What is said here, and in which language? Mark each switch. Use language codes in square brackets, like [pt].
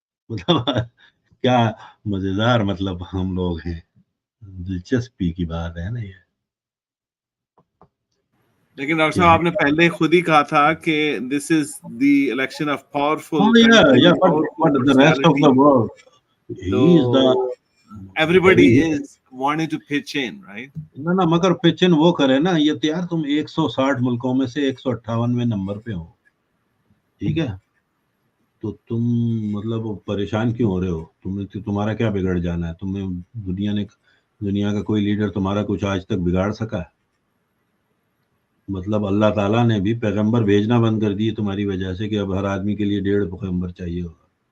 [ur] مطلب کیا مزیدار مطلب ہم لوگ ہیں, دلچسپی کی بات ہے نا یہ. لیکن ڈاکٹر صاحب آپ نے پہلے خود ہی کہا تھا کہ [en] This is the election of powerful country, but the rest of the world, he is the everybody is wanting to pitch in, right? [ur] نہ مگر پچن وہ کرے نا, یہ تو یار تم 160 ملکوں میں سے 158ویں نمبر پہ ہو, ٹھیک ہے, تو تم مطلب پریشان کیوں ہو رہے ہو؟ تمہارا کیا بگڑ جانا ہے؟ تمہیں دنیا کا کوئی لیڈر تمہارا کچھ آج تک بگاڑ سکا ہے؟ مطلب اللہ تعالیٰ نے بھی پیغمبر بھیجنا بند کر دیے تمہاری وجہ سے, کہ اب ہر آدمی کے لیے 1.5 پیغمبر چاہیے ہوگا.